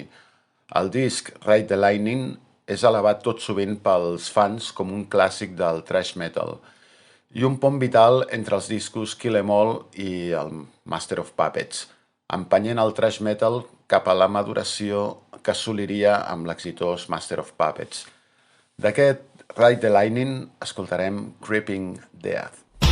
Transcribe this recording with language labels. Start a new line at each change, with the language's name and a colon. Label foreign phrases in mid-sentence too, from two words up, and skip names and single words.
Catalan: El disc Ride the Lightning és alabat tot sovint pels fans com un clàssic del thrash metal i un pont vital entre els discos Kill 'Em All i el Master of Puppets, empenyent el thrash metal cap a la maduració que assoliria amb l'exitós Master of Puppets. D'aquest Ride the Lightning escoltarem Creeping Death.